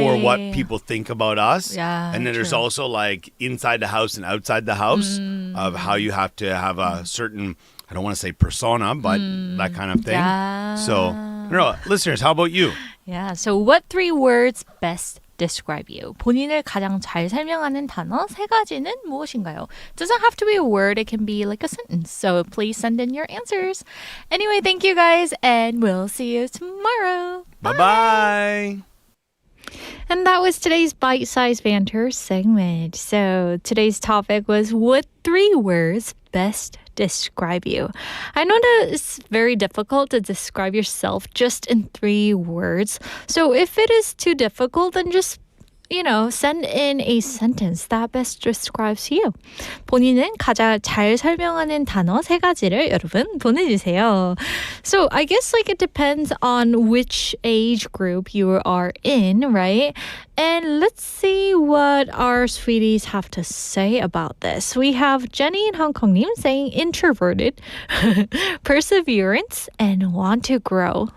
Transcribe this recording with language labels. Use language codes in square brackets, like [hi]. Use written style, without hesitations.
[en] for what people think about us. Yeah, and then there's true. also like inside the house and outside the house of how you have to have a certain, I don't want to say persona, but that kind of thing. Yeah. So, I don't know, listeners, how about you? Yeah. So what 3 words best describe you? [ko] 본인을 가장 잘 설명하는 단어 3가지는 무엇인가요? [en] Doesn't have to be a word. It can be like a sentence. So please send in your answers. Anyway, thank you guys, and we'll see you tomorrow. Bye-bye. And that was today's bite-sized banter segment. So today's topic was what 3 words best describe you. I know that it's very difficult to describe yourself just in 3 words. So if it is too difficult, then just send in a sentence that best describes you. [ko] 본인은 가장 잘 설명하는 단어 3가지를 여러분 보내주세요. [en] So I guess like it depends on which age group you are in, right? And let's see what our sweeties have to say about this. We have Jenny in Hong Kong saying introverted, perseverance, and want to grow.